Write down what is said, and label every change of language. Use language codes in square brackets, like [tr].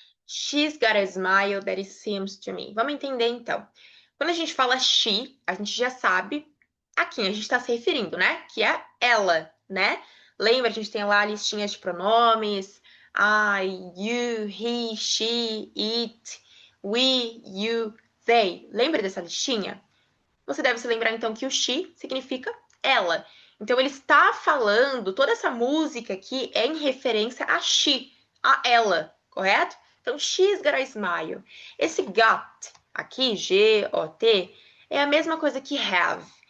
[en] She's got a smile that it seems to me. [pt] Vamos entender então. Quando a gente fala she, a gente já sabe a quem a gente está se referindo, né? Que é ela, né? Lembra, a gente tem lá a listinha de pronomes. [en] I, you, he, she, it, we, you, they. [pt] Lembra dessa listinha? Você deve se lembrar então que o she significa ela. Então ele está falando, toda essa música aqui é em referência a she, a ela, correto? Então [en] she's got a smile. [pt] Esse got aqui, G-O-T, é a mesma coisa que have.